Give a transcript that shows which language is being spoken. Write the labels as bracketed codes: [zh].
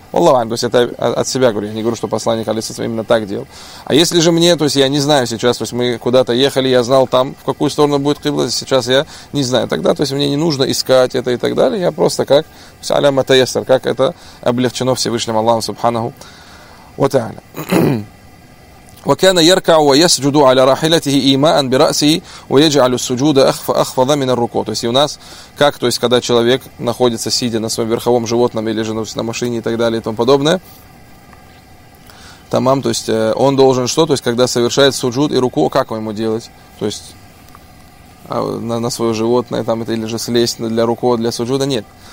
[ru] Аллаху алям, то есть это от себя говорю, я не говорю, что посланник алейхиссалям именно так делал. А если же мне, то есть я не знаю сейчас, то есть мы куда-то ехали, я знал там, в какую сторону будет кибла, сейчас я не знаю. Тогда, то есть мне не нужно искать это и так далее, я просто как, то есть аля матаестер, как это облегчено Всевышним Аллахом Субханаху ва тааля. [ar] وكان يركع ويسجد على راحلته إيماء برأسه ويجعل السجود أخفض من الركوع. [ru] То есть у нас как, то есть когда человек находится сидя на своем верховом животном или же на машине и так далее и тому подобное, тамам, то есть он должен что, то есть когда совершает суджуд и руку, как ему делать, то есть на свое животное там это или же слезть для руку для суджуда, нет.